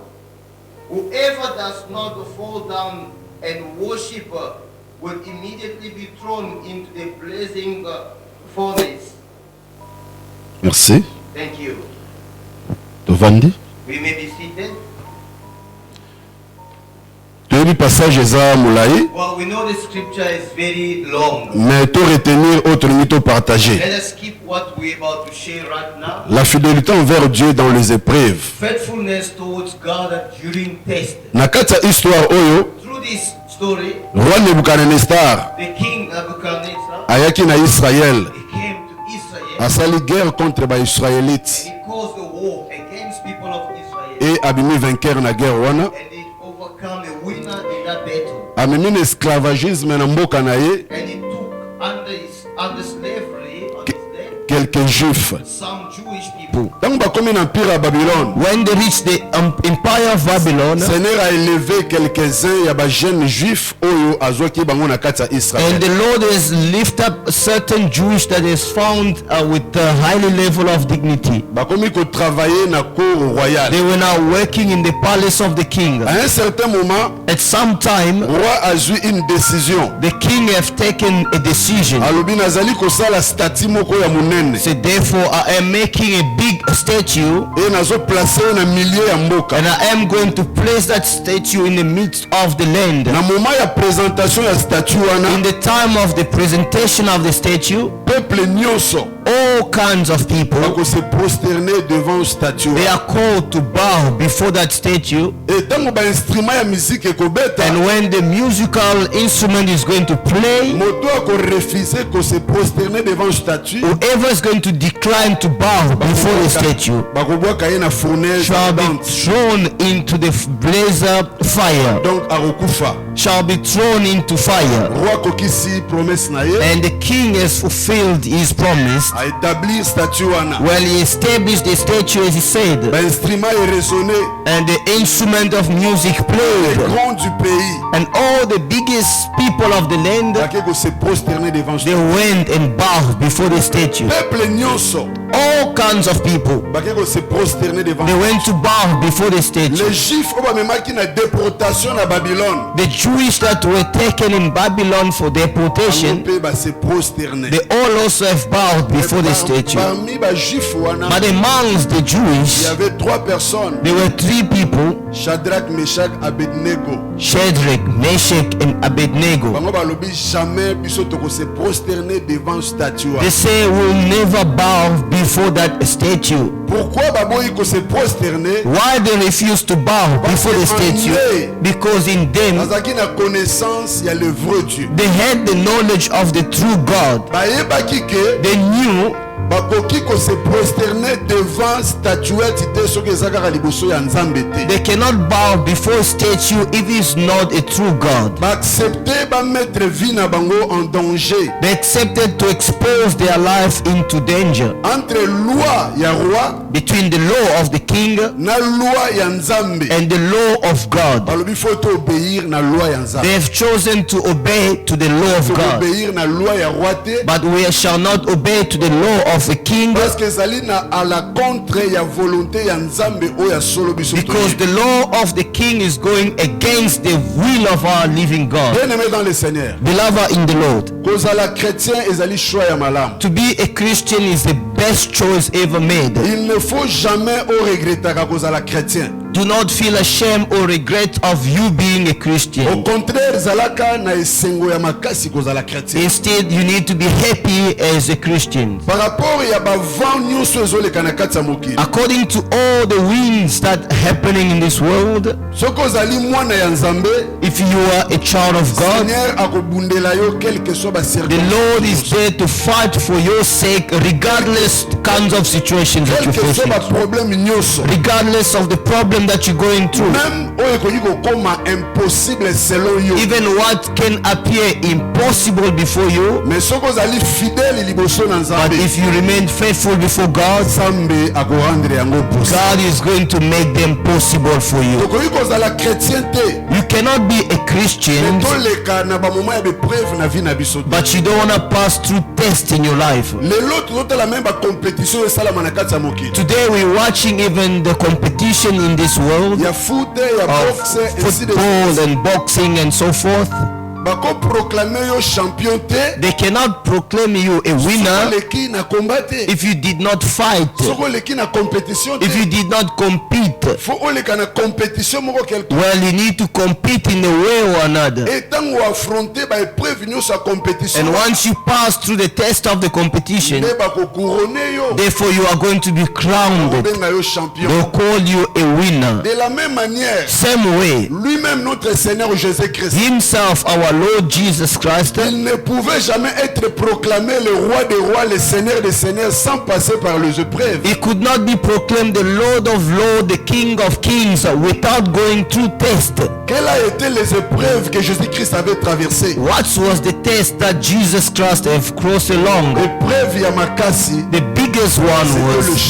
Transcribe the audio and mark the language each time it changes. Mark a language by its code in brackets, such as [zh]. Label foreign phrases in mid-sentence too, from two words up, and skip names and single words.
[en] Whoever does not fall down and worship will immediately be thrown into the blazing furnace." [fr] Merci. [en] Thank you. [ln] Tovandi. [en] We may be seated. [fr] Le passage [ln] eza molai, [en] Well, we know the scripture is very long. [ln] mais to [fr] retenir autre [ln] mito partager. [en] Let us keep what we're about to share right now. [fr] La fidélité envers Dieu dans les épreuves. [en] Faithfulness towards God during test. [ln] Na kati ya histoire oyo, [en] Through this story, [fr] roi Nebuchadnezzar [en] the king Nebuchadnezzar, [ln] ayaki na Israël, [en] he came to Israel [ln] asali [fr] guerre contre [ln] ba Israélites [en] and he caused a war against people of Israel. [ln] et abimi vainqueur na guerre wana. [en] And he overcome a winner in that battle. [ln] Ameni na esclavagisme na mboka na ye [en] And he took under slavery on his day [fr] quelques juifs. [en] some Jewish people. [ln] Ntango bakomi na empire ya Babylone, [en] When they reached the empire of Babylon, [fr] Seigneur a élevé quelques-uns [ln] ya ba [fr] jeunes juifs [ln] oyo azwaki bango na kati ya [en] and [ln] Israël. [en] the Lord has lifted up certain Jewish that is found with a highly level of dignity. [ln] Bakomi ko travailler na [fr] cour royale. [en] They were now working in the palace of the king. [fr] À un certain moment, [en] At some time, [fr] roi a eu une décision. [en] the king have taken a decision. [ln] Alobi nazali kosala statue moko ya monene. [en] So therefore I am making a big statue, [ln] Et nazo placer na milieu ya mboka. [en] and I am going to place that statue in the midst of the land. [ln] Na moment ya présentation ya statue wana, [en] In the time of the presentation of the statue, [ln] peuple nyonso [en] all kinds of people, [ln] bako [fr] se prosterner devant statue. [en] they are called to bow before that statue. [ln] Et tango ba instrument ya musique ekobeta, [en] And when the musical instrument is going to play, [ln] moto ako refuser ko [fr] se prosterner devant statue. [en] whoever is going to decline to bow before the statue [ln] Bakobwaka ye na fournaise [en] shall be [fr] ardente. [en] thrown into the blazer fire, [ln] Donc arokufa. [en] shall be thrown into fire. [ln] Roi kokisi promesse na ye, [en] And the king has fulfilled his promise. [fr] a établir statue wana. [en] Well, he established the statue as he said, [ln] Ba instrument e résonné, [en] and the instrument of music [fr] les [en] played, [fr] grands du pays [en] and all the biggest people of the land, [ln] bake ko [fr] se prosterner devant [en] they [ln] statue. [en] went and bowed before the statue. [ln] Peuple nyonso [en] All kinds of people, [ln] bake ko [fr] se prosterner devant. [en] they went to bow before the statue. [fr] Les juifs [ln] oyo bamemaki na déportation na Babylone, [en] The Jewish that were taken in Babylon for [ln] bango [en] deportation, [ln] mpe base prosterner. [en] they all also have bowed before the statue. [ln] Parmi bajuif wana, [en] But amongst the [fr] il y [en] Jewish, [fr] avait 3 personnes, [en] there were 3 people, [fr] Shadrach, Meshach, Abednego. [en] Shadrach, Meshach, and Abednego. [ln] Bango balobi jamais biso toko [fr] se prosterner devant statue. [en] They say we'll never bow before that statue. [ln] Pourquoi baboyi ko [fr] se prosterner? [en] Why they refuse to bow before the statue? Because in them [ln] Bazaki na connaissance ya [fr] le vrai Dieu. [en] they had the knowledge of the true God. [ln] Bayebaki ke [en] They knew [ln] bakoki ko [fr] se prosterner devant statuette [ln] te soki eza kaka liboso ya Nzambe te. [en] they cannot bow before statue if it's not a true God. [ln] Baaccepter bamettre vie na bango [fr] en danger [en] They accepted to expose their life into danger [ln] entre loi ya roi [en] between the law of the king [ln] na loi ya Nzambe. [en] and the law of God. [ln] Balobi faut to obéir na loi ya [en] They [ln] Nzambe. [en] have chosen to obey to the law of [ln] To [en] God, [ln] obéir na loi ya roi te [en] but we shall not obey to the law of a king, [ln] parce que ezali na [fr] à la contre [ln] ya volonté ya Nzambe oyo ya solo biso. [en] because the law of the king is going against the will of our living God. [fr] Bien-aimé dans le Seigneur, [en] Beloved in the Lord, [ln] kozala chrétien ezali choix ya malamu. [en] to be a Christian is the best choice ever made. [fr] Il ne faut jamais au [ln] regrettaka kozala [fr] chrétien. [en] Do not feel ashamed or regret of you being a [fr] Au [en] Christian. [ln] contraire, zalaka na esengo ya makasi kozala chrétien. [en] Instead, you need to be happy as a Christian. [fr] Par rapport [ln] ya bavent nyonso ezoleka na kati ya mokili. [en] According to all the winds that happening in this world, [ln] Soki ozali mwana ya Nzambe, [en] if you are a child of God, [ln] Seigneur akobundela yo [fr] quel que soit [ln] ba [en] the Lord is [ln] circonstance. [en] there to fight for your sake, regardless kinds of situations that [fr] Quel [en] you're [fr] que soit ba [en] facing, [ln] problème nyonso. [en] regardless of the problem that you're going through, [ln] Même oyo ekoki kokoma impossible selon yo. [en] even what can appear impossible before you. [ln] Mais soki ozali fidèle liboso na [en] But [ln] Nzambe, [en] if you remain faithful before God, [ln] Nzambe akorendre yango possible. [en] God is going to make them possible for you. [ln] Tokoki kozala chrétien te, [en] You cannot be a Christian, [ln] toleka na bamoment ya bepreuve na vie na biso te. [en] but you don't want to pass through tests in your life. [ln] Lelo tozotala meme bacompétition oyo esalama na kati ya mokili. [en] Today we're watching even the competition in this world [ln] Ya foot, ya [en] of [fr] boxe, ainsi de [en] football [fr] suite. [en] and boxing and so forth. [ln] Bakoproclame yo champion te, [en] They cannot proclaim you a winner [ln] oleki na combat te, [en] if you did not fight, [ln] soki oleki na compétition te, [en] if you did not compete. [ln] faut oleka na compétition moko quelque. [en] Well, you need to compete in a way or another. [ln] Et tango affronter baépreuve nyonso ya compétition, [en] And once you pass through the test of the competition, [ln] nde bakocouronne yo, [en] therefore you are going to be crowned. [ln] obenga yo champion. [en] They'll call you a winner. [fr] De la même manière, [en] Same way, [fr] lui-même notre Seigneur Jésus-Christ, [en] himself, our Lord Jesus Christ, [fr] il ne pouvait jamais être proclamé le roi des rois, le seigneur des seigneurs sans passer par les épreuves. [en] he could not be proclaimed the Lord of Lords, the King of Kings, without going through test. [fr] Quelles ont été les épreuves que Jésus-Christ avait traversées? [en] What was the test that Jesus Christ have crossed along? [fr] L'épreuve Yamakasi, [en] The biggest one [fr] c'était le [en] was,